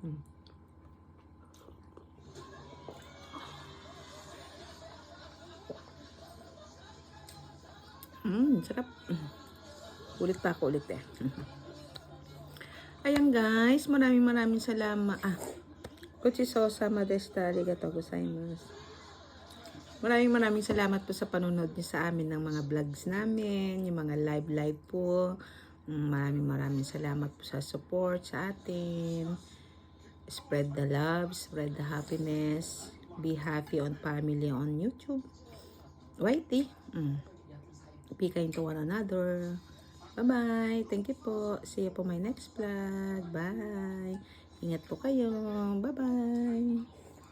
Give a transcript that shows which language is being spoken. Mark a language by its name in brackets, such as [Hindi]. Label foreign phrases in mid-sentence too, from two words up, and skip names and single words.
[Filipino] Sarap. Ulit pa ako ulit eh. Ayan guys, maraming salamat. [Japanese] ごちそうさまでした, ありがとうございます. [Filipino] Maraming salamat po sa panonood niyo sa amin ng mga vlogs namin, yung mga live po. Maraming salamat po sa support sa atin. [English] Spread the love, spread the happiness. Be happy on family on YouTube. YT. Be kind to one another. Bye-bye. Thank you po. See you po my next vlog. Bye. [Filipino] Ingat po kayo. Bye-bye.